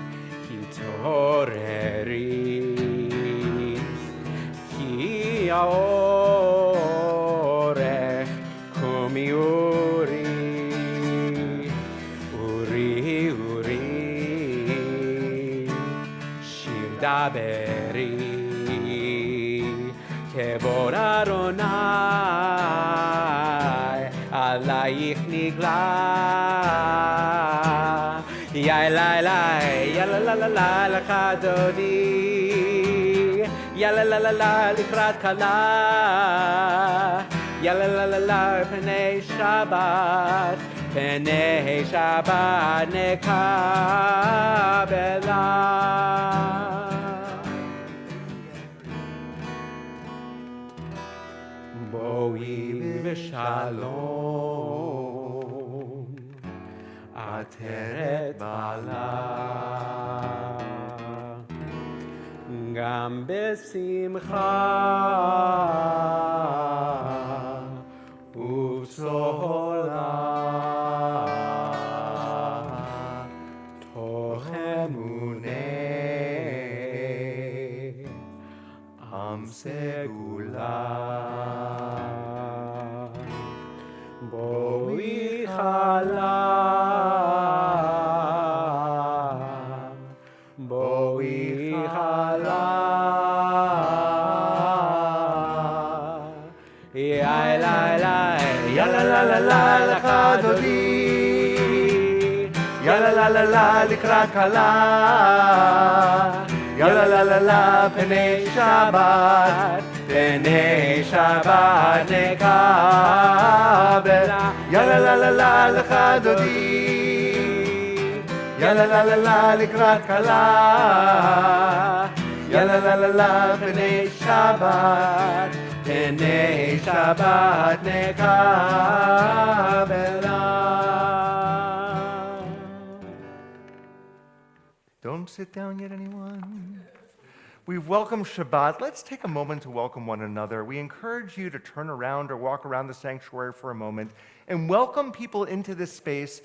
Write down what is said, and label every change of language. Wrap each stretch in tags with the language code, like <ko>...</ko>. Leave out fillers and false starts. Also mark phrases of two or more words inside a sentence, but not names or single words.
<he>כי אורך קומי אורי שיר דברי כבוד אדוני עליך נגלה יי לי לי יה לה לה לה לה לכה דודי יה לה לה לה לה לקראת כלה יה לה לה לה לה פני שבת פני שבת נקבלה בואי ושלום עטרת בעלה גם בשמחה ובסולה תוך אמוני עם סגולה בואי כלה יה לה לה לה לה לכה דודי יה לה לה לה לה לקראת כלה יה לה לה לה לה פני שבת פני שבת נקבלה יה לה לה לה לה לכה דודי לה לה לה לה לקראת כלה. יה לה לה לה לה בני שבת. בני שבת נקבלה.</he> <en>Don't sit down yet, anyone? We've welcomed Shabbat. Let's take a moment to welcome one another. We encourage you to turn around or walk around the sanctuary for a moment and welcome people into this space.</en>